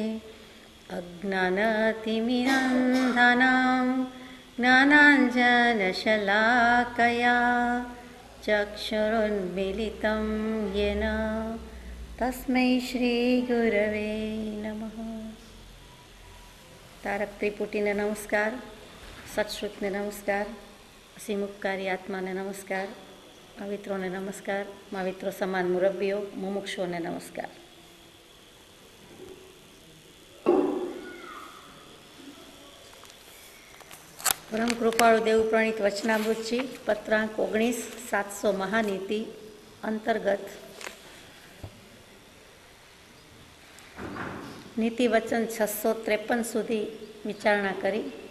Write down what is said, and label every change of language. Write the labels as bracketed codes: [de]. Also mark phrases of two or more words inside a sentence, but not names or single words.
[sa] अज्ञानतिमिरन्धनां ज्ञानाञ्जनशलाकया चक्षुरुन्मीलितं येन तस्मै श्रीगुरवे नमः। [gu] તારક ત્રિપુટીને નમસ્કાર, સત્શ્રુતને નમસ્કાર, અસીમુપકારી આત્માને નમસ્કાર, માવિત્રોને નમસ્કાર, माविત્રો સમાન મુરબ્બીઓ, મુમુક્ષુઓને નમસ્કાર। પરમ કૃપાળુ દેવ પ્રણીત વચનામૃતજી પત્રાંક 19 700 મહાનીતિ અંતર્ગત નીતિ વચન 653 સુધી વિચારણા કરી।